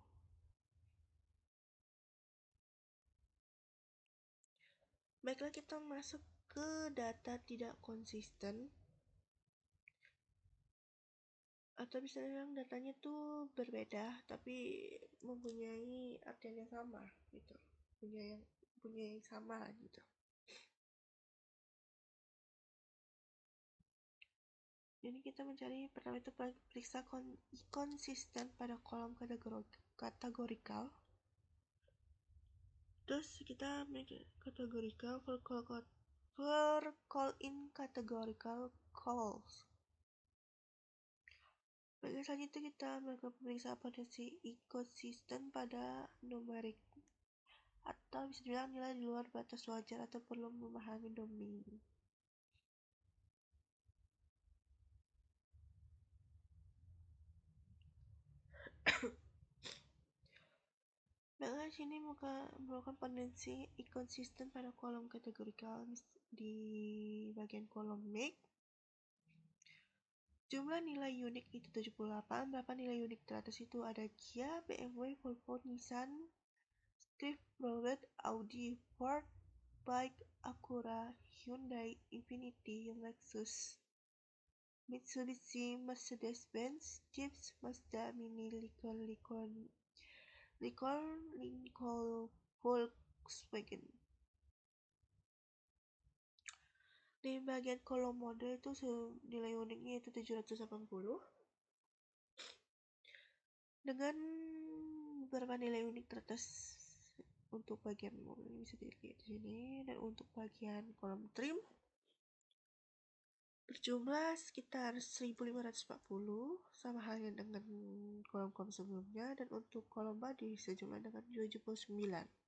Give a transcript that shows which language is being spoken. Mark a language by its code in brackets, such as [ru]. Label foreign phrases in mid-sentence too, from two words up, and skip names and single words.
[id] Baiklah, kita masuk ke data tidak konsisten, atau bisa dibilang datanya tuh berbeda tapi mempunyai artian yang sama gitu, punya yang sama gitu. Jadi kita mencari pertama itu periksa konsisten pada kolom kategorikal. Terus kita kategorikal [en] for call in categorical calls. [id] Bagian selanjutnya kita melakukan pemeriksaan potensi inconsistent pada numerik, atau bisa dibilang nilai di luar batas wajar atau perlu memahami domain. Bagian sini merupakan potensi inconsistent pada kolom kategorikal di bagian kolom make. Jumlah nilai unik itu 78. Berapa nilai unik teratas itu ada Kia, BMW, Volvo, Nissan, Swift, Chevrolet, Audi, Ford, Bike, Acura, Hyundai, Infiniti, Lexus, Mitsubishi, Mercedes-Benz, Jeep, Mazda, Mini, Lincoln, Volkswagen. Di bagian kolom mode itu nilai uniknya itu 780 dengan beberapa nilai unik teratas untuk bagian mobil bisa dilihat di sini, dan untuk bagian kolom trim berjumlah sekitar 1540 sama halnya dengan kolom-kolom sebelumnya, dan untuk kolom body sejumlah dengan 79.